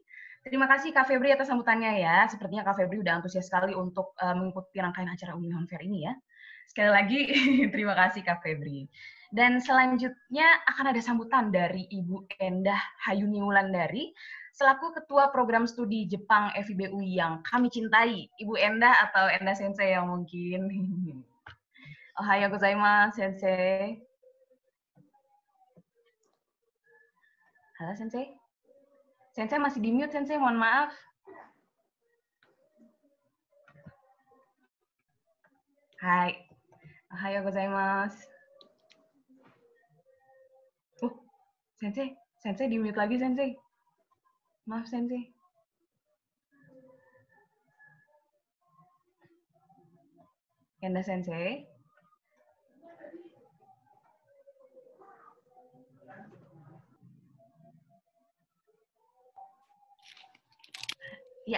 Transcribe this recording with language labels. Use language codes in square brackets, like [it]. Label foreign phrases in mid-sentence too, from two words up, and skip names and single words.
[id] Terima kasih Kak Febri atas sambutannya ya. Sepertinya Kak Febri udah antusias sekali untuk mengikuti rangkaian acara UI Nihon Fair ini ya. Sekali lagi, terima kasih Kak Febri. Dan selanjutnya akan ada sambutan dari Ibu Endah Hayuni Wulandari, selaku Ketua Program Studi Jepang FIB UI yang kami cintai. Ibu Endah atau Endah Sensei yang mungkin. [ja] おはようございます、先生. [id] Halo, Sensei. Sensei masih di mute, Sensei. Mohon maaf. Hai. [ja] おはようございます. [id] Sensei. Sensei di mute lagi, Sensei. Maaf, Sensei. Enda Sensei. Ya,